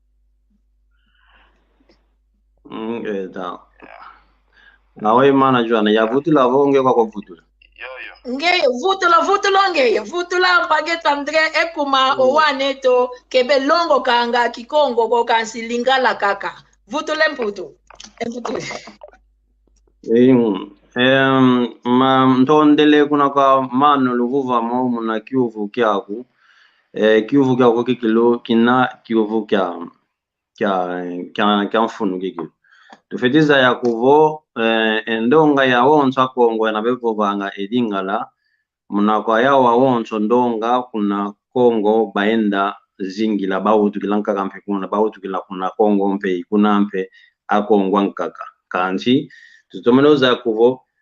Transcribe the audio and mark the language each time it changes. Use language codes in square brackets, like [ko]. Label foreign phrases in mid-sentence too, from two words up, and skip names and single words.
[kg] Da. Nawe mana jwana ya vutula vonge kwa vutula. Ngeye vutula mpageto Andre ekuma owaneto kebe longo kanga Kikongo ko kansi lingala kaka vutule mputu ma ntondele kuna ka mano luvuva mo muna kiuvu kyaku kiuvu kyako kikilo kina kiuvu kya mfunu kikilo tufetiza ya kuvo endonga ya wonsa Kongo na bevo banga edingala muna kwa yao wawonso ndonga kuna Kongo baenda zingi la bautu kilanka kampe kuna bautu kila kuna Kongo mpe kuna mpe akongwa nkaka kanchi tutomenoza kuvo